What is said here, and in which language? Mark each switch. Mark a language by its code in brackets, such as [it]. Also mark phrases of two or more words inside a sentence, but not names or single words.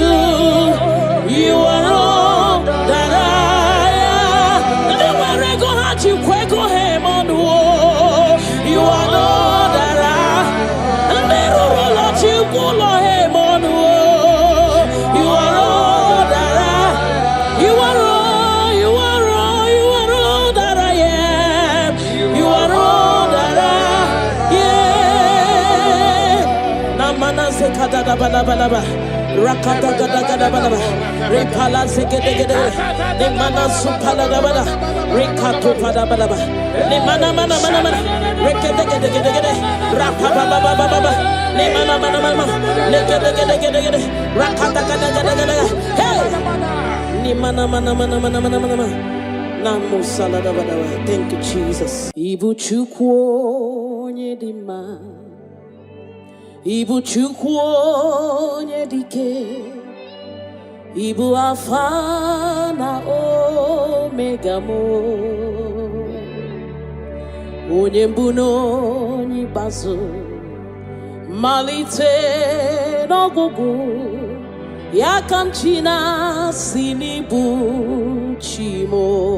[en] You are all that I am. Never go hard, you go him on the wall. You are all that I am. Never let you go him on the wall. You are all that I am. You are all. Rakata gada gada bada repala segede gede ne mana supala da bada rekato pada bada ne mana mana mana mana rekede gede gede gede rapa baba baba baba ne mana mana mana ne gede gede gede gede rakata gada gada gada hey ne mana mana mana mana mana mana na musala da bada. Thank you, Jesus. [ig] Ibu chukwu nyedima. Ibu chukwu onye dike, Ibu Alpha na Omega mo, onye mbụ na onye ikpeazụ, malite n'ọgwụgwụ, ya ka m chi na-asị n'ịbụ chi mo.